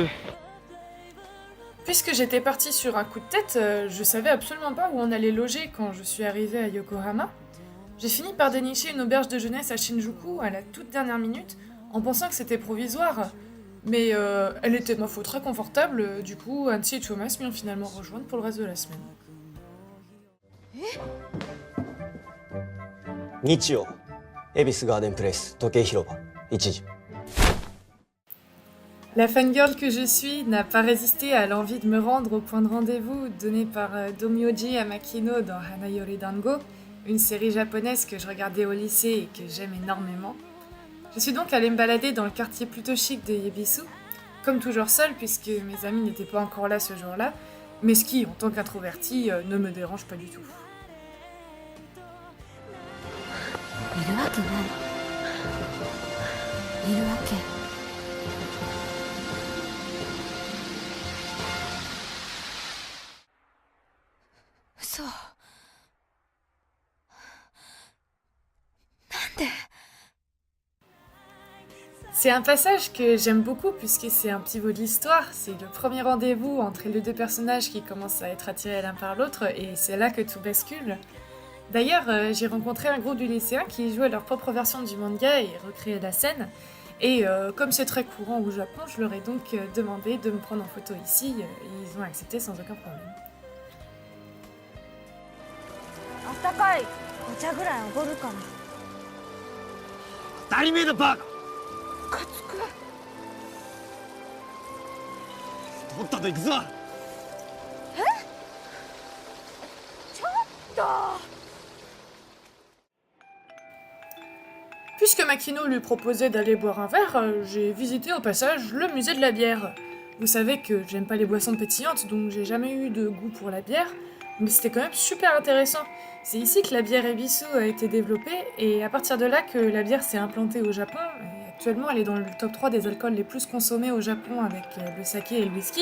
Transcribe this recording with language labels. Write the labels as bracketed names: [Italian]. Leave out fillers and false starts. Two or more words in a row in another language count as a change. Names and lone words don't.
[French] Puisque j'étais partie sur un coup de tête, je savais absolument pas où on allait loger quand je suis arrivée à Yokohama. J'ai fini par dénicher une auberge de jeunesse à Shinjuku à la toute dernière minute, en pensant que c'était provisoire. Mais elle était, ma foi, très confortable, du coup, Annecy et Thomas m'y ont finalement rejointe pour le reste de la semaine. [Japanese] 日曜恵比寿ガーデンプレイス時計広場1時 [French] La fangirl que je suis n'a pas résisté à l'envie de me rendre au point de rendez-vous donné par Domyoji Amakino dans Hanayori Dango, une série japonaise que je regardais au lycée et que j'aime énormément. Je suis donc allée me balader dans le quartier plutôt chic de Yebisu, comme toujours seule puisque mes amis n'étaient pas encore là ce jour-là, mais ce qui, en tant qu'introvertie, ne me dérange pas du tout. [Japanese] いるわけないいるわけ嘘なんで [French] C'est un passage que j'aime beaucoup puisque c'est un petit bout de l'histoire, c'est le premier rendez-vous entre les deux personnages qui commencent à être attirés l'un par l'autre et c'est là que tout bascule. D'ailleurs, j'ai rencontré un groupe de lycéens qui jouaient leur propre version du manga et recréaient la scène. Et comme c'est très courant au Japon, je leur ai donc demandé de me prendre en photo ici et ils ont accepté sans aucun problème. [Japanese] あったかいお茶ぐらいおごるかな当たり前だバカかつくとっとと行くぞちょっと [French] Puisque Makino lui proposait d'aller boire un verre, j'ai visité au passage le musée de la bière. Vous savez que j'aime pas les boissons pétillantes, donc j'ai jamais eu de goût pour la bière, mais c'était quand même super intéressant. C'est ici que la bière Ebisu a été développée, et à partir de là que la bière s'est implantée au Japon, et actuellement elle est dans le top 3 des alcools les plus consommés au Japon avec le saké et le whisky.